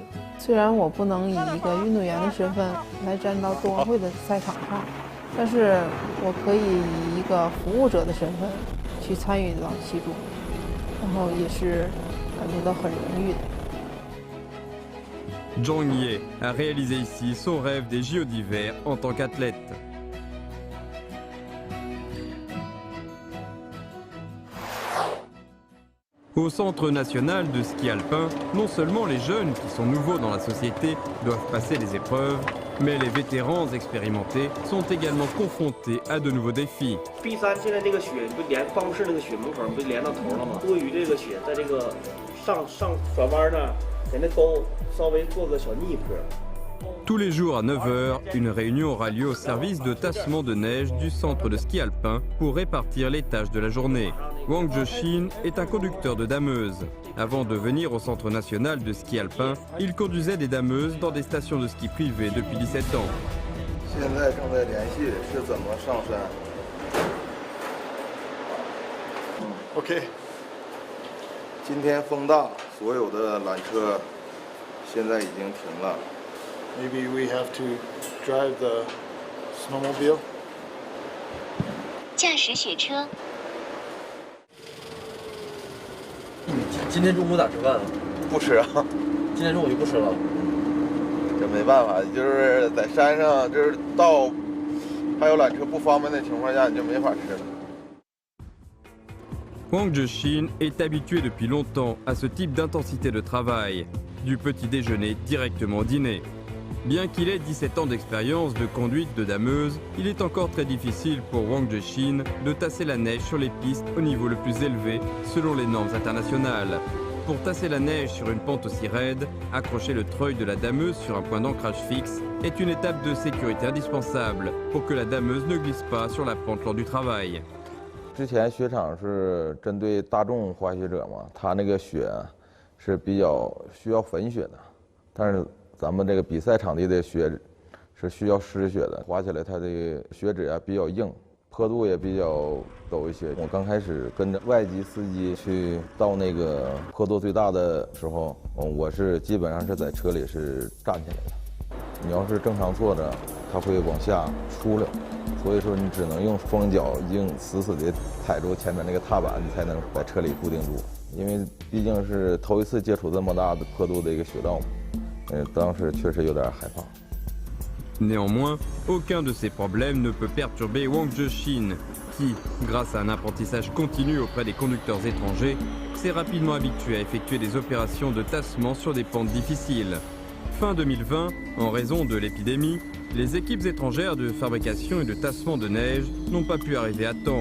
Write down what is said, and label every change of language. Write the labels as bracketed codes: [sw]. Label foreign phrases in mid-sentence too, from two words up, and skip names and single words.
[zh] 虽然我不能以一个运动员的身份来站到冬奥会的赛场上，但是我可以以一个服务者的身份去参与到其中，然后也是感觉到很荣誉的。 [fr] Zhang Ye a réalisé ici son rêve des JO d'hiver en tant qu'athlète. Au Centre national de ski alpin, non seulement les jeunes qui sont nouveaux dans la société doivent passer les épreuves, mais les vétérans expérimentés sont également confrontés à de nouveaux défis. [zh] B3现在这个雪不连办公室那个雪门口不连到头了吗？多余这个雪在这个上转弯呢，在那沟稍微做个小逆坡。 [fr] Tous les jours à 9h, une réunion aura lieu au service de tassement de neige du centre de ski alpin pour répartir les tâches de la journée. Wang Zhexin est un conducteur de dameuse. Avant de venir au centre national de ski alpin, il conduisait des dameuses dans des stations de ski privées depuis 17 ans. [zh] 现在正在联系是怎么上山。OK。今天风大，所有的缆车现在已经停了。 [en] Maybe we have to drive the snowmobile. [zh] 驾驶雪车。今天中午咋吃饭啊？不吃啊，今天中午就不吃了。这没办法，就是在山上，就是到还有缆车不方便的情况下，你就没法吃了。 [fr] Wang Zhexin est habitué depuis longtemps à ce type d'intensité de travail, du petit déjeuner directement au dîner. Bien qu'il ait 17 ans d'expérience de conduite de dameuse, il est encore très difficile pour Wang Zhexin de tasser la neige sur les pistes au niveau le plus élevé selon les normes internationales. Pour tasser la neige sur une pente aussi raide, accrocher le treuil de la dameuse sur un point d'ancrage fixe est une étape de sécurité indispensable pour que la dameuse ne glisse pas sur la pente lors du travail. [zh] 之前雪场是针对大众滑雪者嘛，他那个雪是比较需要粉雪的，但是咱们这个比赛场地的雪是需要湿雪的，滑起来它的雪质啊比较硬，坡度也比较陡一些。我刚开始跟着外籍司机去到那个坡度最大的时候，我是基本上是在车里是站起来的。你要是正常坐着，它会往下出来。所以说，你只能用双脚硬死死地踩住前面那个踏板，你才能在车里固定住。因为毕竟是头一次接触这么大的坡度的一个雪道，当时确实有点害怕。 [fr] Néanmoins, aucun de ces problèmes ne peut perturber Wang Zhexin, qui, grâce à un apprentissage continu auprès des conducteurs étrangers, s'est rapidement habitué à effectuer des opérations de tassement sur des pentes difficiles. Fin 2020, en raison de l'épidémie, les équipes étrangères de fabrication et de tassement de neige n'ont pas pu arriver à temps.